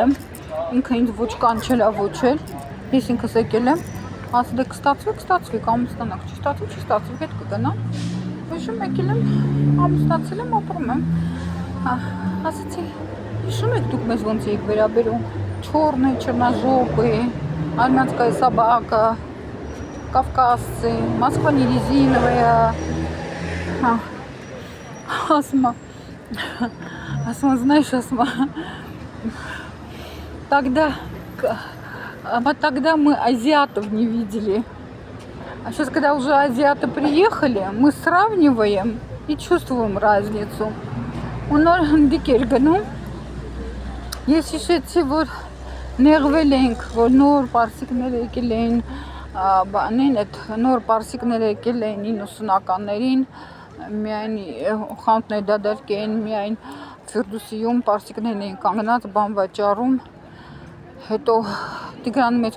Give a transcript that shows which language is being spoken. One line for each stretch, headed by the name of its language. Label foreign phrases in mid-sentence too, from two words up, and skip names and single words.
Armenian: եմ, ինքը ինձ ոչ կանչել է ոչել, ես ինքս եկել եմ, ասել է կստացվի, ամուսնանանք, չստացվի, հետ կգնամ, հիշում եկել եմ, ամուսնացել եմ, ապրում եմ, ասեցի, հիշում եք դուք մեզ ոնց եք վերաբերում,
Russian: чёрные, черножопые, Армянская собака, Кавказцы, Москва не резиновая. Асма, знаешь, Асма, тогда мы азиатов не видели. А сейчас, когда уже азиаты приехали, мы сравниваем и чувствуем разницу.
Armenian: Ունոր դիկեր գնում, ես հիշեցի, որ նեղվել ենք, որ նոր պարսիկներ եկել էին, նոր պարսիկներ եկել էին 90-ականներին, միայն խանութներ դադարք էին, միայն Ֆիրդուսիում պարսիկներն էին կանգնած, բան վաճառում, հետո Տիգրան մեծ